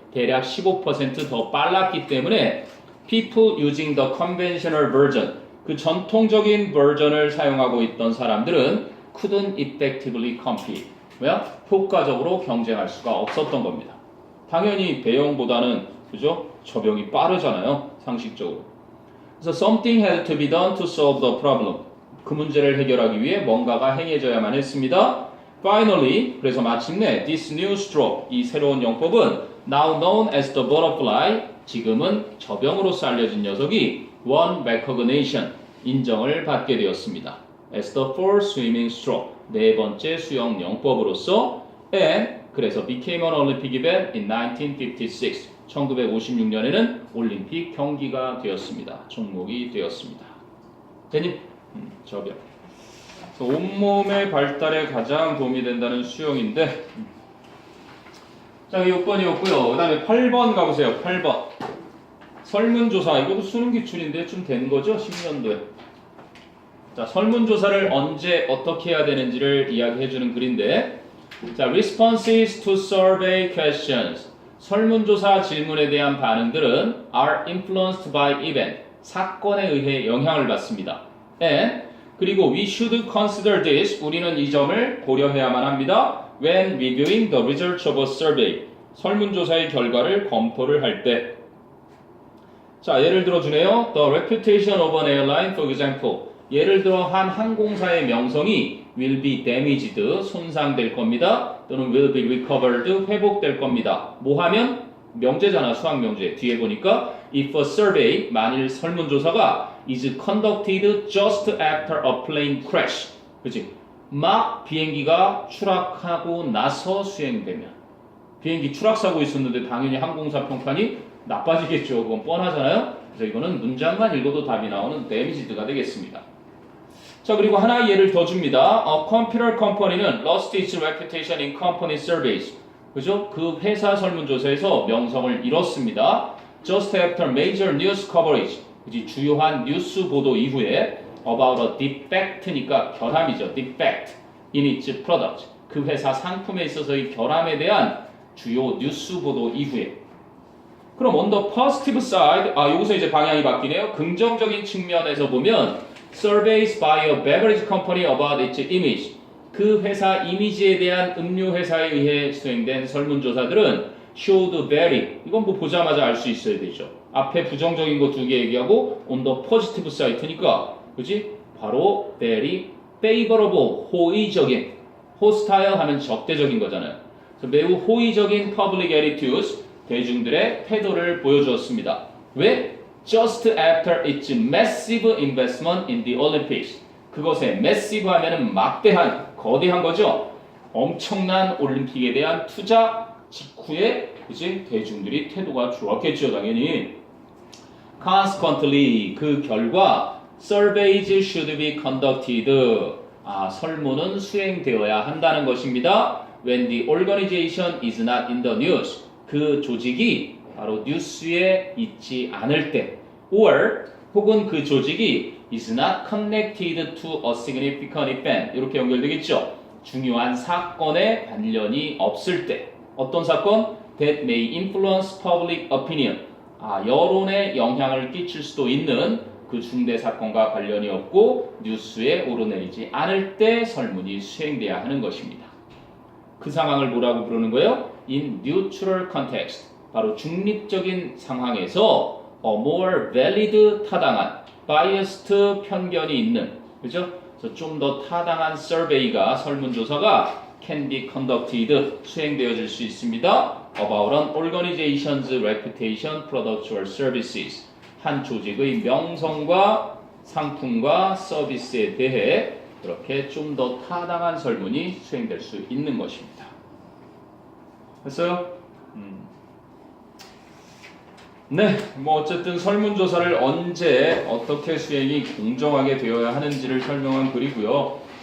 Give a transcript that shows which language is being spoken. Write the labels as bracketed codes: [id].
[ko] 대략 15% 더 빨랐기 때문에 [en] people using the conventional version 그 전통적인 버전을 사용하고 있던 사람들은 couldn't effectively compete. [ko] 왜요? 효과적으로 경쟁할 수가 없었던 겁니다. 당연히 배영보다는 그죠? 저병이 빠르잖아요. 상식적으로. [en] 그래서 something had to be done to solve the problem. [ko] 그 문제를 해결하기 위해 뭔가가 행해져야만 했습니다. [en] Finally, [ko] 그래서 마침내 [en] this new stroke, [ko] 이 새로운 영법은 [en] now known as the butterfly, [ko] 지금은 저병으로서 알려진 녀석이 [en] won recognition, [ko] 인정을 받게 되었습니다. [en] as the fourth swimming stroke, [ko] 네 번째 수영 영법으로서 [en] and [ko] 그래서 [en] became an Olympic event in 1956, [ko] 1956년에는 올림픽 경기가 되었습니다. 종목이 되었습니다. 되니? 저병. 온몸의 발달에 가장 도움이 된다는 수영인데 자, 6번이었고요. 그 다음에 8번 가보세요. 8번. 설문조사. 이것도 수능 기출인데 좀 된 거죠? 10년도에. 자, 설문조사를 언제 어떻게 해야 되는지를 이야기해주는 글인데 자, [en] responses to survey questions. [ko] 설문조사 질문에 대한 반응들은 [en] are influenced by event. [ko] 사건에 의해 영향을 받습니다. [en] and [ko] 그리고 [en] we should consider this. [ko] 우리는 이 점을 고려해야만 합니다. [en] when reviewing the results of a survey. [ko] 설문조사의 결과를 검토를 할 때. 자, 예를 들어 주네요. [en] The reputation of an airline, for example. [ko] 예를 들어 한 항공사의 명성이 [en] will be damaged, [ko] 손상될 겁니다. 또는 [en] will be recovered, [ko] 회복될 겁니다. 뭐 하면? 명제잖아, 수학 명제. 뒤에 보니까 [en] if a survey, [ko] 만일 설문조사가 [en] is conducted just after a plane crash. [ko] 그치? 막 비행기가 추락하고 나서 수행되면. 비행기 추락사고 있었는데 당연히 항공사 평판이 나빠지겠죠. 그건 뻔하잖아요. 그래서 이거는 문장만 읽어도 답이 나오는 damage가 되겠습니다. 자, 그리고 하나의 예를 더 줍니다. [en] A computer company는 lost its reputation in company surveys. [ko] 그죠? 그 회사 설문조사에서 명성을 잃었습니다. [en] Just after major news coverage. [ko] 그지? 주요한 뉴스 보도 이후에 [en] about a defect [ko] 니까 결함이죠. [en] defect in its product. [ko] 그 회사 상품에 있어서의 결함에 대한 주요 뉴스 보도 이후에. 그럼 [en] on the positive side, [ko] 여기서 이제 방향이 바뀌네요. 긍정적인 측면에서 보면 [en] surveys by a beverage company about its image. [ko] 그 회사 이미지에 대한 음료 회사에 의해 수행된 설문조사들은 [en] showed very. [ko] 이건 뭐 보자마자 알 수 있어야 되죠. 앞에 부정적인 거 두 개 얘기하고 [en] on the positive side [ko] 니까 그지? 바로 [en] very favorable, [ko] 호의적인. hostile 하면 적대적인 거잖아요. 그래서 매우 호의적인 [en] public attitudes, [ko] 대중들의 태도를 보여주었습니다. 왜? [en] Just after its massive investment in the Olympics. [ko] 그것의 massive 하면은 막대한, 거대한 거죠. 엄청난 올림픽에 대한 투자 직후에 그치? 대중들이 태도가 좋았겠죠, 당연히. [en] Consequently, [ko] 그 결과 [en] surveys should be conducted. [ko] 설문은 수행되어야 한다는 것입니다. [en] When the organization is not in the news. [ko] 그 조직이 바로 뉴스에 있지 않을 때, [en] or [ko] 혹은 그 조직이 [en] is not connected to a significant event. [ko] 이렇게 연결되겠죠. 중요한 사건에 관련이 없을 때. 어떤 사건? [en] That may influence public opinion. [ko] 여론에 영향을 끼칠 수도 있는 그 중대 사건과 관련이 없고 뉴스에 오르내리지 않을 때 설문이 수행돼야 하는 것입니다. 그 상황을 뭐라고 부르는 거예요? [en] In neutral context. [ko] 바로 중립적인 상황에서 [en] a more valid, [ko] 타당한, [en] biased, [ko] 편견이 있는, 그죠? 그래서 좀 더 타당한 survey가, 설문조사가 [en] can be conducted, [ko] 수행되어질 수 있습니다. [en] About an organization's reputation, products or services. [ko] 한 조직의 명성과 상품과 서비스에 대해 그렇게 좀 더 타당한 설문이 수행될 수 있는 것입니다. 됐어요? 네, 뭐 어쨌든 설문조사를 언제 어떻게 수행이 공정하게 되어야 하는지를 설명한 글이고요.